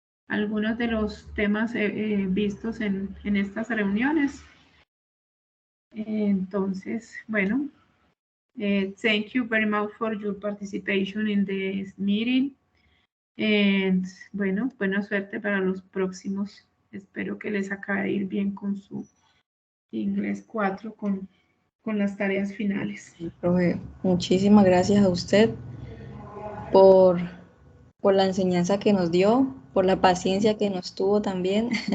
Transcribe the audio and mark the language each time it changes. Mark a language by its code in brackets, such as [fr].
[es] Algunos de los temas vistos en estas reuniones. Entonces, bueno, [en] thank you very much for your participation in this meeting. [es] And, bueno, buena suerte para los próximos. Espero que les acabe de ir bien con su inglés 4 con las tareas finales. Sí, profe, muchísimas gracias a usted por la enseñanza que nos dio, por la paciencia que nos tuvo también.